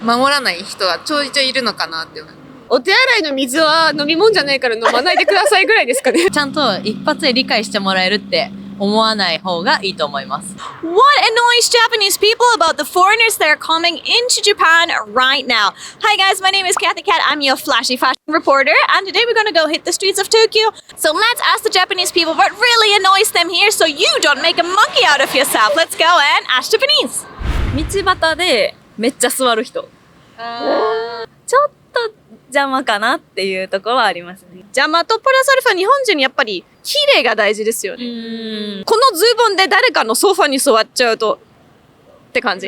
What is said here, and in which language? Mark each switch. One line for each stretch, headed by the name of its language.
Japanese: 守らない人がちょいちょいいるのかなって思う。お手洗いの水は飲み物じゃないから飲まないでくださいぐらいですかね。ちゃんと一発で理解してもらえるって思わない方がいいと思います。
English: What annoys Japanese people about the foreigners that are coming into Japan right now? Hi guys, my name is Kathy Cat. I'm your flashy fashion reporter, and today we're gonna go hit the streets of Tokyo. So let's ask the Japanese people what really annoys them here, so you don't make a monkey out of yourself. Let's go and ask Japanese.
Japanese: 道端でめっちゃ座る人。ちょっと邪魔かなっていうところはありますね。邪魔とプラスアルファ日本人やっぱり綺麗が大事ですよね。このズボンで誰かのソファに座っちゃうとって感じ。